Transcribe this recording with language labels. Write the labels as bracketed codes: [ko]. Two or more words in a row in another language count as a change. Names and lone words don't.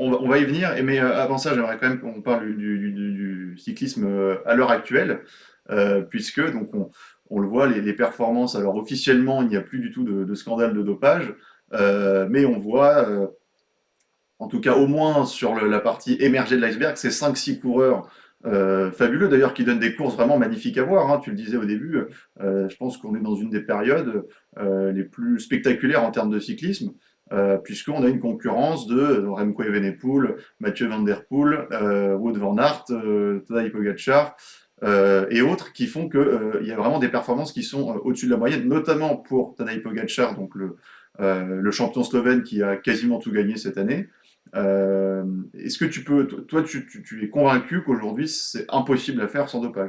[fr] On va y venir, mais avant ça, j'aimerais quand même qu'on parle du cyclisme à l'heure actuelle, puisque donc on le voit, les performances, alors officiellement, il n'y a plus du tout de scandale de dopage, mais on voit, en tout cas au moins sur la partie émergée de l'iceberg, ces cinq six coureurs fabuleux d'ailleurs qui donnent des courses vraiment magnifiques à voir, hein. Tu le disais au début, je pense qu'on est dans une des périodes les plus spectaculaires en termes de cyclisme, puisqu'on a une concurrence de Remco Evenepoel, Mathieu Van Der Poel, Wout van Aert, Tadej Pogacar et autres qui font que il y a vraiment des performances qui sont au-dessus de la moyenne, notamment pour Tadej Pogacar, donc le champion slovène qui a quasiment tout gagné cette année. Est-ce que tu peux, toi, tu es convaincu qu'aujourd'hui c'est impossible à faire sans dopage?